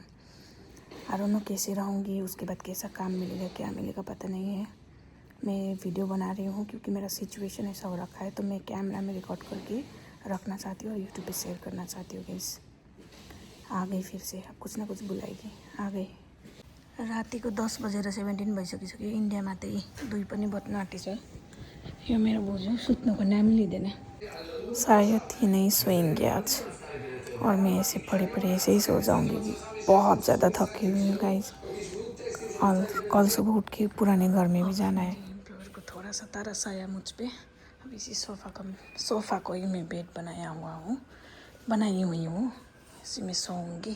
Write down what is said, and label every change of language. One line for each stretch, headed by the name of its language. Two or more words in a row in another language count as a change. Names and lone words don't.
English: I don't know
Hindi: कैसे रहूँगी, उसके बाद कैसा काम मिलेगा क्या मिलेगा पता नहीं है। मैं वीडियो बना रही हूँ क्योंकि मेरा सिचुएशन ऐसा हो रखा है, तो मैं कैमरा में रिकॉर्ड करके रखना चाहती हूँ और यूट्यूब पे शेयर करना चाहती हूँ। गाइस आ गई फिर से, अब कुछ ना कुछ बुलाएगी, आ गई।
Nepali: रातिको 10 बजेर 17 भइसकिसक्यो। इन्डियामा त्यही 2 पनि बज्न आँटिछ। यो मेरो बोजू सुत्नुको नाम लिँदैन।
Hindi: शायद ही नहीं सोएंगे आज, और मैं ऐसे पड़े ऐसे ही सो जाऊँगी। बहुत ज़्यादा थकी हुई हूँ गाइस, और कल सुबह उठ के पुराने घर में भी जाना है। एम्प्लॉयर को थोड़ा सा तरस आया मुझ पे। अब इसी सोफ़ा को ही मैं बेड बनाई हुई हूँ, इसी में सोऊंगी।